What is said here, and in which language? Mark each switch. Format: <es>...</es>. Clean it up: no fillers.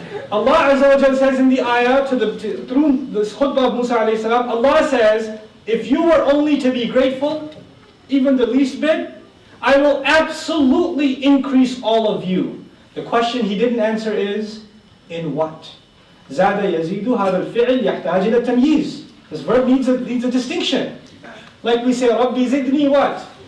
<en>Allah Azza wa Jalla says in the ayah, through this khutbah of Musa alayhi salam, Allah says, if you were only to be grateful, even the least bit, I will absolutely increase all of you. The question he didn't answer is, in what?</en> <ar>زاد يزيد هذا الفعل يحتاج إلى تمييز.</ar> <en>This verb needs a distinction. Like we say,</en> <ar>ربي زدني</ar> <en>what?</en>